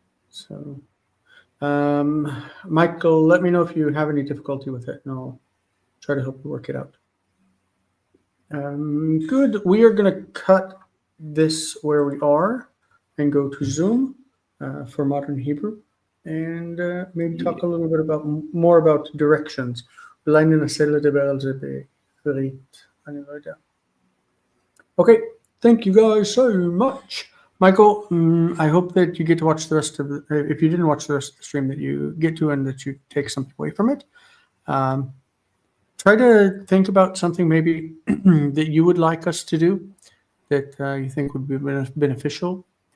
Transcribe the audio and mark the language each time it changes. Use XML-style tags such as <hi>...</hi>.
<en>So, Michael, let me know if you have any difficulty with it, and I'll try to help you work it out. Good. We are going to cut this where we are and go to Zoom for Modern Hebrew and maybe talk a little bit about more about directions.</en> <he>אולי ננסה לדבר על זה בעברית. אני לא יודע.</he> <en>Okay, thank you guys so much. Michael, I hope that you get to watch the rest of the, if you didn't watch the rest of the stream, that you get to and that you take something away from it. Try to think about something maybe that you would like us to do that you think would be beneficial.</en>